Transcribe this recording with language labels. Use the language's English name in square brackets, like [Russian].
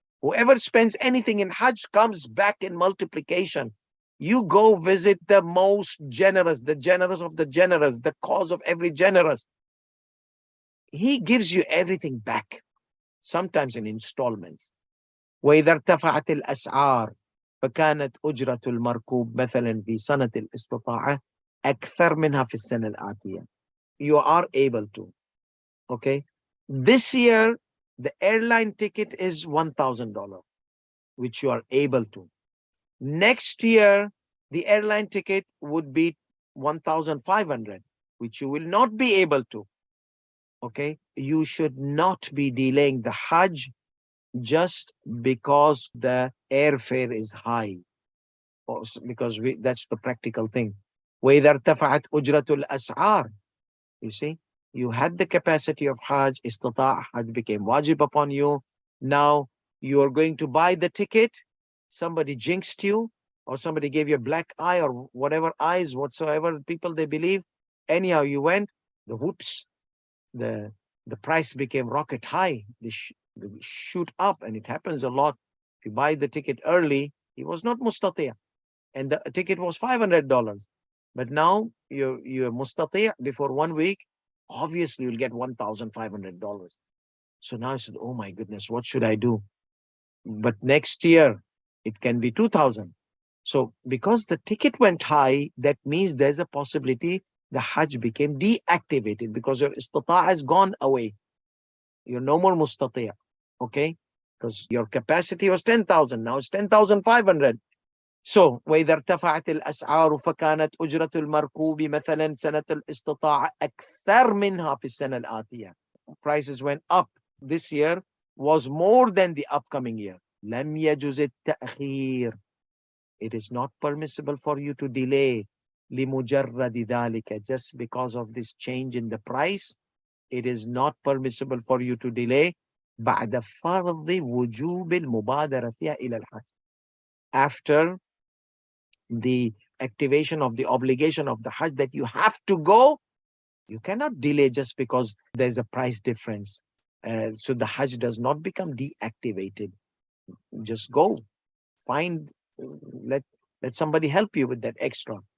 [English] Whoever spends anything in Hajj comes back in multiplication. You go visit the most generous, the generous of the generous, the cause of every generous. He gives you everything back, sometimes in installments. [Arabic] وإذا ارتفعت الأسعار فكانت أجرة المركوب مثلا في سنة الاستطاعة أكثر منها في السنة الآتية. [English] You are able to. Okay. This year, the airline ticket is $1,000, which you are able to. Next year, the airline ticket would be 1,500, which you will not be able to. Okay. You should not be delaying the Hajj just because the airfare is high, because that's the practical thing. [Arabic] وإذا ارتفعت أجرة الأسعار. [English] You see, you had the capacity of Hajj, istata' Hajj became wajib upon you. Now you are going to buy the ticket. Somebody jinxed you, or somebody gave you a black eye, or whatever eyes, whatsoever people they believe. Anyhow, you went, the whoops, the price became rocket high. They shoot up, and it happens a lot. If you buy the ticket early, it was not mustati', and the ticket was $500. But now you're mustati' before 1 week, obviously you'll get $1,500. So now I said, oh my goodness, what should I do? But next year it can be 2,000. So because the ticket went high, that means there's a possibility the Hajj became deactivated because your istata' has gone away. You're no more mustati'. Okay? Because your capacity was 10,000. Now it's 10,500. [Arabic] So, وإذا ارتفعت الأسعار فكانت أجرة المركوب مثلا سنة الاستطاعة أكثر منها في السنة الآتية. [English] Prices went up this year, was more than the upcoming year. [Arabic] لم يجوز التأخير. [English] It is not permissible for you to delay. [Arabic] لمجرد ذلك. [English] Just because of this change in the price, it is not permissible for you to delay. [Arabic] بعد فرض وجوب المبادرة فيها إلى الحج. [English] After the activation of the obligation of the Hajj that you have to go, you cannot delay just because there's a price difference. So the Hajj does not become deactivated. just go. Find, let somebody help you with that extra.